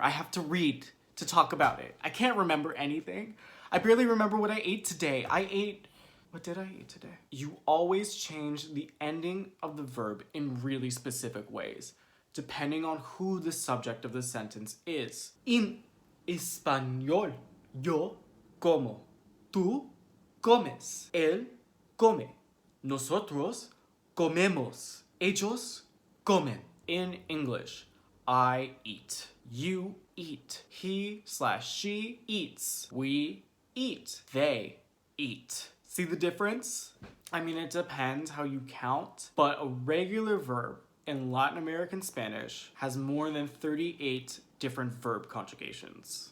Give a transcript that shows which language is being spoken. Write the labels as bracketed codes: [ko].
[en] I have to read to talk about it. I can't remember anything. I barely remember what I ate today. What did I eat today? You always change the ending of the verb in really specific ways, depending on who the subject of the sentence is. [es] In español, yo como, tú comes, él come, nosotros comemos, ellos comen. [en] In English, I eat, you eat, he/she eats, we eat, they eat. See the difference? I mean, it depends how you count, but a regular verb in Latin American Spanish has more than 38 different verb conjugations.